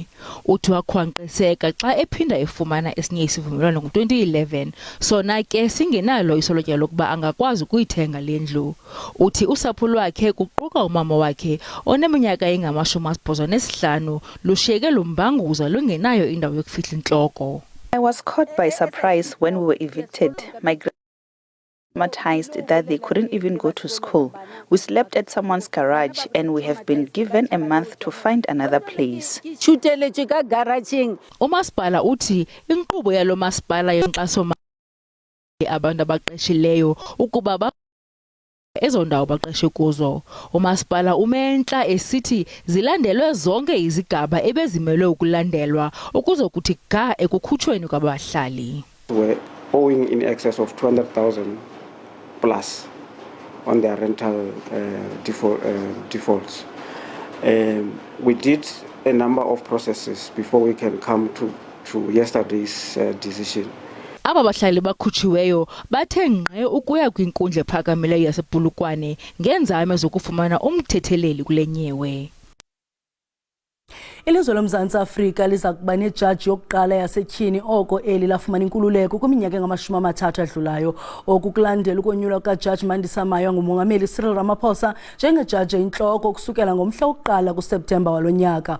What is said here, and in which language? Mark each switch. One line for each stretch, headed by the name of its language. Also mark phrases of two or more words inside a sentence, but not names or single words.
Xhosa: Uthi wakhwankqiseka xa ephinda efumana esinye isivumelwano ngo-2011 sona ke singenalo isolotya lokuba angakwazi ukuyithenga le ndlu. Uthi usapho lwakhe kuquka umama wakhe oneminyaka engama-85 lushiyeke lumbanguza lungenayo indawo yokufihla intloko.
English: I was caught by surprise when we were evicted. My traumatized that they couldn't even go to school. We slept at someone's garage and we have been given a month to find another place.
Xhosa: Umasipala uthi inkqubo yalo masipala yenkxaso abantu abaqeshileyo ukuba ezo ndawo baqeshe kuzo. Umasipala umentla esithi zilandelwe zonke izigaba ebezimelwe ukulandelwa ukuze kuthi ga ekukhutshweni kwabahlali.
English: We're owing in excess of 200,000 plus on their rental defaults. We did a number of processes before we can come to to yesterday's decision.
Xhosa: Aba bahlali bakhutshiweyo bathe ngqe ukuya kwinkundla ephakamileyo yasePolokwane ngenzame zokufumana umthetheleli kule nyewe. Ilizwe loMzantsi Afrika liza kuba nejaji yokuqala yasetyhini oko eli lafumana inkululeko kwiminyaka engama-30 adlulayo okukulandela ukonyulwa kukaJaji Mandisa Mayo ngumongameli Cyril Ramaphosa njengejaji eyintloko ukusukela ngomhla wokuqala kuSeptemba walo nyaka.